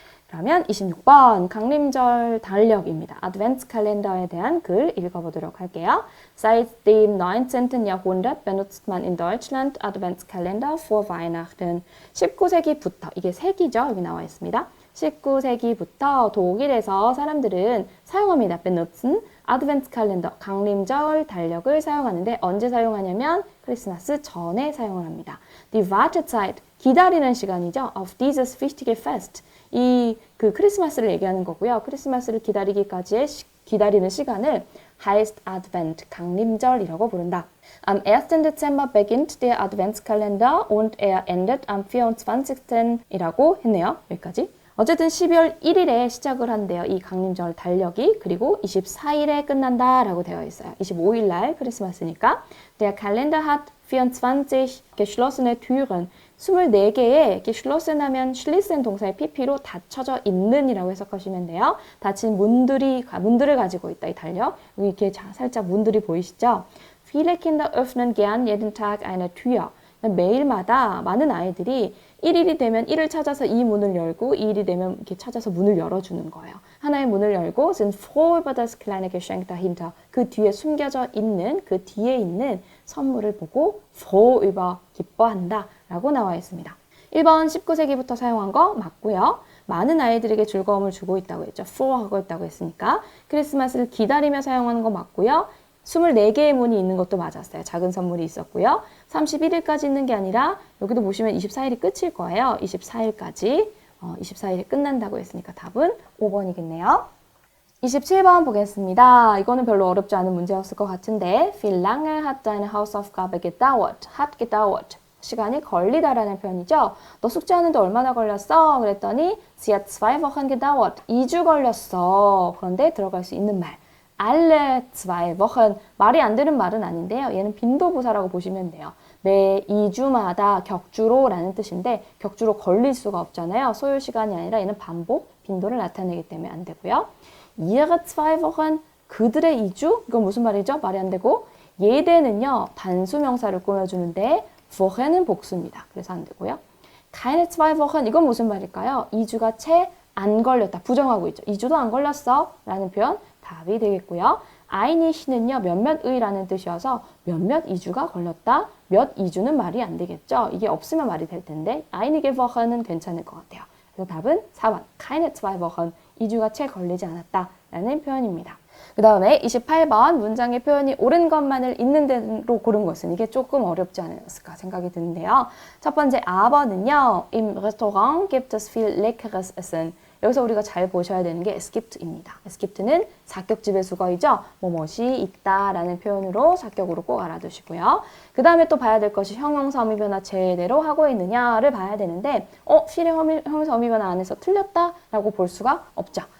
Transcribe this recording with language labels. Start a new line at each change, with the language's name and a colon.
Korean: 그러면 26번 강림절 달력입니다. 아드벤트칼렌더에 대한 글 읽어보도록 할게요.
German: Seit dem 19. Jahrhundert benutzt man in Deutschland Adventskalender vor Weihnachten.
Korean: 19세기부터, 이게 세기죠. 여기 나와 있습니다. 19세기부터 독일에서 사람들은 사용합니다. benutzen 아드벤트칼렌더, 강림절 달력을 사용하는데 언제 사용하냐면 크리스마스 전에 사용을 합니다.
German: Die Wartezeit,
Korean: 기다리는 시간이죠.
German: Auf dieses wichtige Fest.
Korean: 그 크리스마스를 얘기하는 거고요. 크리스마스를 기다리기까지의 기다리는 시간을
German: heißt Advent,
Korean: 강림절이라고 부른다.
German: Am 1. Dezember beginnt der Adventskalender und er endet am 24.
Korean: 이라고 했네요. 여기까지. 어쨌든 12월 1일에 시작을 한대요. 이 강림절 달력이. 그리고 24일에 끝난다라고 되어 있어요. 25일 날 크리스마스니까.
German: Der Kalender hat 24 geschlossene Türen.
Korean: 24개의 geschlossen 하면 schließen 동사의 pp로 닫혀져 있는 이라고 해석하시면 돼요. 닫힌 문들을 가지고 있다. 이 달력. 여기 이렇게 살짝 문들이 보이시죠?
German: Viele Kinder öffnen gern jeden Tag eine Tür.
Korean: 매일마다 많은 아이들이 1일이 되면 1을 찾아서 이 문을 열고 2일이 되면 이렇게 찾아서 문을 열어주는 거예요. 하나의 문을 열고
German: sind froh über das kleine Geschenk dahinter.
Korean: 그 뒤에 숨겨져 있는, 그 뒤에 있는 선물을 보고 froh über, 기뻐한다 라고 나와 있습니다. 1번 19세기부터 사용한 거 맞고요. 많은 아이들에게 즐거움을 주고 있다고 했죠. froh 하고 있다고 했으니까 크리스마스를 기다리며 사용하는 거 맞고요. 24개의 문이 있는 것도 맞았어요. 작은 선물이 있었고요. 31일까지 있는 게 아니라 여기도 보시면 24일이 끝일 거예요. 24일까지 24일에 끝난다고 했으니까 답은 5번이겠네요. 27번 보겠습니다. 이거는 별로 어렵지 않은 문제였을 것 같은데
German: Wie lange hat deine Hausaufgabe gedauert? hat gedauert.
Korean: 시간이 걸리다라는 표현이죠. 너 숙제하는데 얼마나 걸렸어? 그랬더니
German: Sie hat 2 Wochen gedauert.
Korean: 2주 걸렸어. 그런데 들어갈 수 있는 말.
German: alle 2 Wochen.
Korean: 말이 안 되는 말은 아닌데요. 얘는 빈도부사라고 보시면 돼요. 매 2주마다 격주로 라는 뜻인데 격주로 걸릴 수가 없잖아요. 소요 시간이 아니라 얘는 반복, 빈도를 나타내기 때문에 안 되고요. ihre 2 Wochen. 그들의 2주? 이건 무슨 말이죠? 말이 안 되고 예대는요. 단수명사를 꾸며주는데 Wochen은 복수입니다. 그래서 안 되고요.
German: keine 2 Wochen.
Korean: 이건 무슨 말일까요? 2주가 채 안 걸렸다. 부정하고 있죠. 2주도 안 걸렸어. 라는 표현. 답이 되겠고요. einig는요. 몇몇의라는 뜻이어서 몇몇 2주가 걸렸다. 몇 2주는 말이 안 되겠죠. 이게 없으면 말이 될 텐데 einige Wochen은 괜찮을 것 같아요. 그래서 답은 4번.
German: keine 2 Wochen.
Korean: 2주가 채 걸리지 않았다. 라는 표현입니다. 그 다음에 28번 문장의 표현이 옳은 것만을 있는 대로 고른 것은 이게 조금 어렵지 않았을까 생각이 드는데요. 첫 번째 A번은요.
German: Im Restaurant gibt es viel leckeres Essen.
Korean: 여기서 우리가 잘 보셔야 되는 게 es gibt입니다. es gibt는 사격지배 수거이죠. 뭐뭇이 있다라는 표현으로 사격으로 꼭 알아두시고요. 그 다음에 또 봐야 될 것이 형용사 어미 변화 제대로 하고 있느냐를 봐야 되는데 실의 형용사 어미 변화 안에서 틀렸다라고 볼 수가 없죠.